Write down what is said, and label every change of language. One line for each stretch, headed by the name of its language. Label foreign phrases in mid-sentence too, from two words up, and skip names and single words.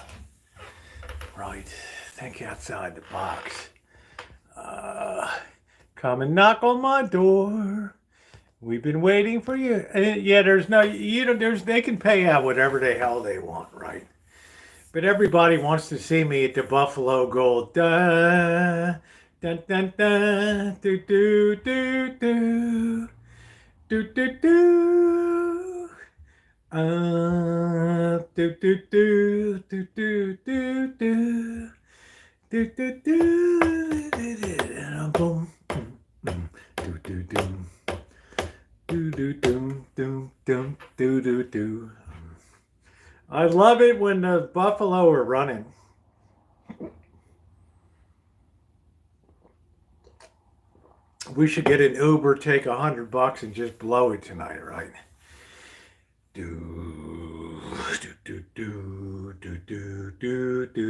English: Right. Think outside the box. Come and knock on my door. We've been waiting for you. Yeah, there's no, they can pay out whatever the hell they want, right? But everybody wants to see me at the Buffalo Gold. Da, dun, dun, dun, do, do, do, do. Do do do. Do do do do do do do. Do do do. Boom. Do do do. Do do do do do do do do. I love it when the buffalo are running. We should get an Uber, take $100 and just blow it tonight, right? Do do do do do do do do.